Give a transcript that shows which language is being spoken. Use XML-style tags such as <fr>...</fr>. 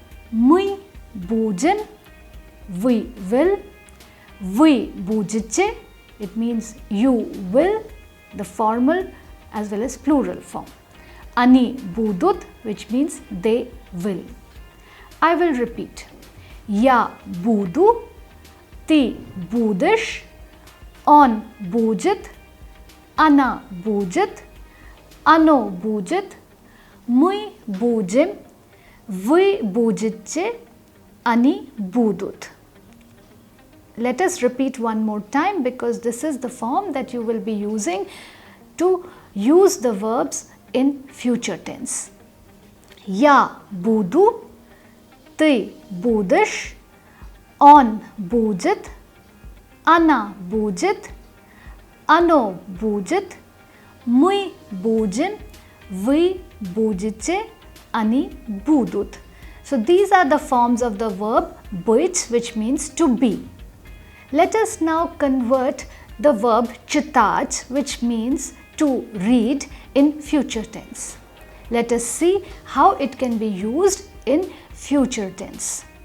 <ru>Мы будем,</ru> <en>we will.</en> <ru>Вы будете,</ru> <en>it means you will, the formal as well as plural form.</en> <ru>Они будут,</ru> <en>which means they will. I will repeat.</en> <ru>Я буду, ты будешь, он будет, она будет, оно будет, мы будем, вы будете, они будут.</ru> <en>Let us repeat one more time because this is the form that you will be using to use the verbs in future tense.</en> <ru>Я буду, ты будешь, он будет, она будет, оно будет, мы будем, вы будете, они будут.</ru> <en>So these are the forms of the verb which means to be. Let us now convert the verb читать, which means to read, in future tense. Let us see how it can be used in future tense.</en>